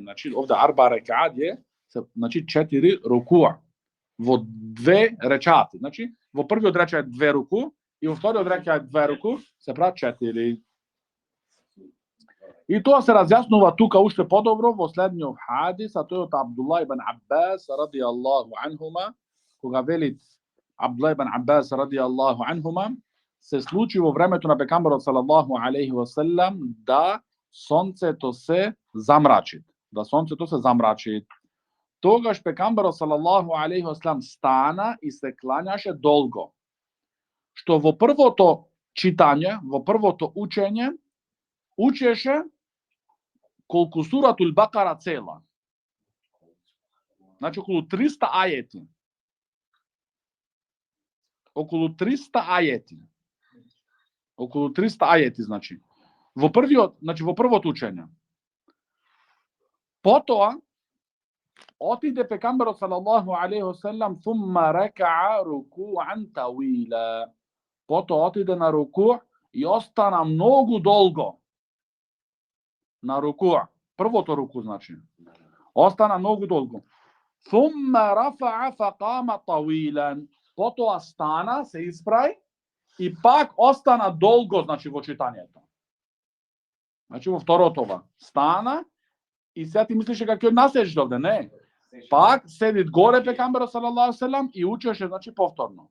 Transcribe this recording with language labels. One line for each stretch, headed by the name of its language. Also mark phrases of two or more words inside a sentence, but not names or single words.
Macedonian: Значи, овде 4 рекаат е, значи 4 рукуа во 2 речати. Значи, во првиот речат 2 руку и во вториот речат 2 руку, се прават 4. И тоа се разјаснува тука уште подобро во следниот хадис, а тој од Абдуллах ибн Аббас
Arabic: رضي الله عنهما,
Macedonian: кога вели Абдуллах ибн Аббас
Arabic: رضي الله عنهما,
Macedonian: се случи во времето на пекамберот
Arabic: صلى الله عليه وسلم
Macedonian: да сонцето се замрачи. Тогаш пекамберот
Arabic: صلى الله عليه وسلم
Macedonian: стана и се клањаше долго. Што во првото читање, во првото учење, учеше колку суратул Бакара цела. Значи околу 300 ајети. Околу 300 ајети. Околу 300 ајети, значи. Во првото учење. Потоа отиде пекамберот
Arabic: صلى الله عليه وسلم ثم ركع ركوعا طويلا.
Macedonian: Потоа отиде на руку и остана многу долго. На руку. Првото руку, значи. Остана многу долго.
Arabic: ثم رفع فقام طويلا.
Macedonian: Потоа стана, се исправи и пак остана долго, значи, во читањето. Значи, во второто ова. Стана и сега ти мислиш дека ќе наседиш овде, не. Пак седи горе пекамберот
Arabic: صلى الله عليه وسلم
Macedonian: и учеше, значи, повторно.